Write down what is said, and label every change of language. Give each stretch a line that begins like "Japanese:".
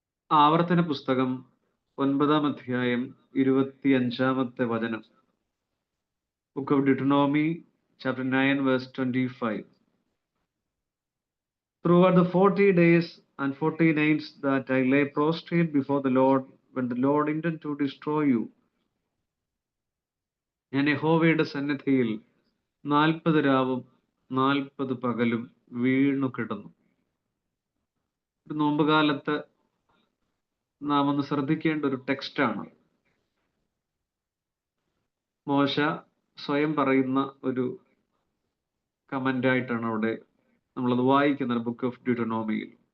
Malayalam: ആവർത്തന പുസ്തകം 9-ാം അധ്യായം 25-ാമത്തെ വചനം. Book of ഡിറ്റോണോമി
English: chapter 9, verse 25. Throughout the 40 days and 40 nights that I lay prostrate before the Lord, when the Lord intended to destroy you,
Malayalam: ഞാൻ യഹോവയുടെ സന്നിധിയിൽ 40 രാവും 40 പകലും വീണു കിടന്നു. ഒരു നോമ്പുകാലത്ത് നാം ഒന്ന് ശ്രദ്ധിക്കേണ്ട ഒരു ടെക്സ്റ്റാണ്. മോശ സ്വയം പറയുന്ന ഒരു കമന്റായിട്ടാണ് അവിടെ നമ്മളത് വായിക്കുന്നത് ബുക്ക് ഓഫ് ഡ്യൂട്ടോണോമിയിൽ.